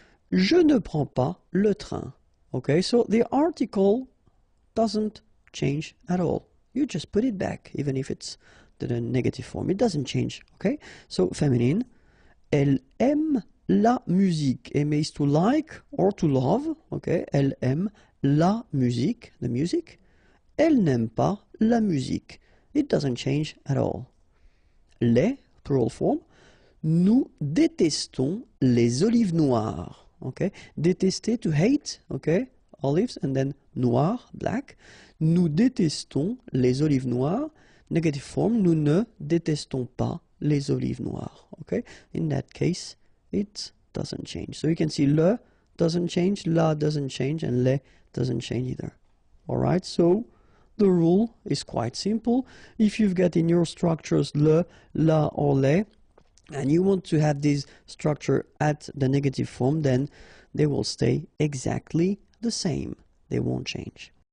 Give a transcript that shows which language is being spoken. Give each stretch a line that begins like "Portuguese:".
French: Je ne prends pas le train.
English: Okay, so the article doesn't change at all. You just put it back, even if it's the negative form. It doesn't change. Okay, so feminine.
French: Elle aime la musique.
English: Aimer is to like or to love.
French: Okay, elle aime la musique,
English: the music.
French: Elle n'aime pas la musique.
English: It doesn't change at all.
French: Les,
English: plural form.
French: Nous détestons les olives noires.
English: Okay, détester, to hate. Okay, olives and then noir, black.
French: Nous détestons les olives noires.
English: Negative form.
French: Nous ne détestons pas les olives noires.
English: Okay, in that case, it doesn't change. So you can see le doesn't change, la doesn't change, and les doesn't change either. All right, so the rule is quite simple. If you've got in your structures le, la, or les, and you want to have this structure at the negative form, then they will stay exactly the same. They won't change.